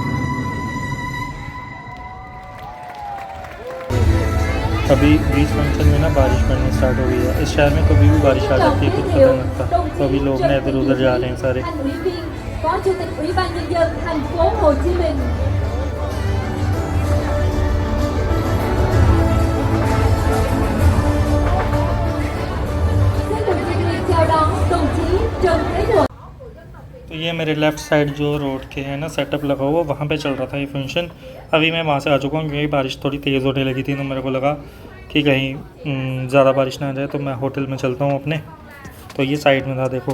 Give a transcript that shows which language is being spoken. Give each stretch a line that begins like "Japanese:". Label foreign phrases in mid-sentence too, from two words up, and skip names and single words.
Hindi: अभी बीच फंक्शन में ना बारिश पड़नी स्टार्ट हो गई है। इस शहर में कभी भी बारिश आ जाती है, कुछ पता नहीं लगता। तो अभी लोग ना इधर उधर जा रहे हैं सारे।
Vietnamese: Thành ủy viên, Phó Chủ tịch Ủy ban Nhân dân thành phố Hồ Chí Minh. Xin được nhiệt liệt chào đón đồng chí Trần Thế Thuận.
Hindi: तो ये मेरे लेफ़्ट साइड जो रोड के है ना सेटअप लगा हुआ, वहाँ पे चल रहा था ये फंक्शन। अभी मैं वहाँ से आ चुका हूँ क्योंकि बारिश थोड़ी तेज़ होने लगी थी, तो मेरे को लगा कि कहीं ज़्यादा बारिश ना आ जाए, तो मैं होटल में चलता हूँ अपने। तो ये साइड में था देखो।